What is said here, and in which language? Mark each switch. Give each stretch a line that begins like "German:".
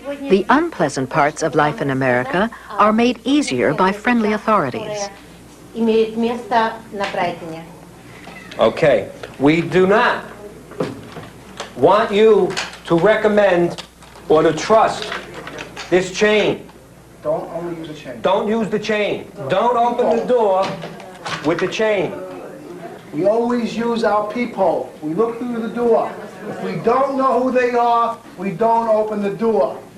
English: The unpleasant parts of life in America are made easier by friendly authorities.
Russian: Имеет место на Брайтоне.
English: Okay, we do not want you to recommend or to trust this chain. Don't only use a chain. Don't use the chain. Don't open the door with the chain. We always use our peephole. We look through the door. If we don't know who they are, we don't open the door.